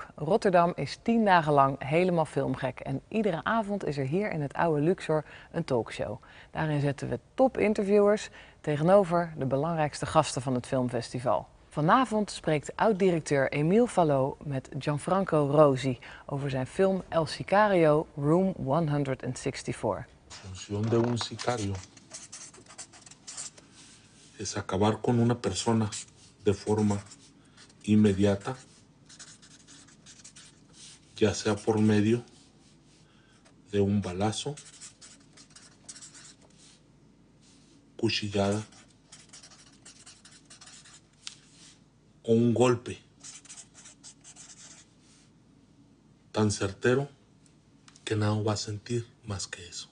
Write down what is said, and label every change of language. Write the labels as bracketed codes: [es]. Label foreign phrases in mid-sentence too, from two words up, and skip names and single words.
[nl] Rotterdam is 10 dagen lang helemaal filmgek en iedere avond is er hier in het oude Luxor een talkshow. Daarin zetten we top-interviewers tegenover de belangrijkste gasten van het filmfestival. Vanavond spreekt oud-directeur Emile Fallaux met Gianfranco Rosi over zijn film El Sicario, Room 164. [es] Función de un sicario es acabar con una persona de forma inmediata, ya sea por medio de un balazo, cuchillada o un golpe tan certero que nada va a sentir más que eso.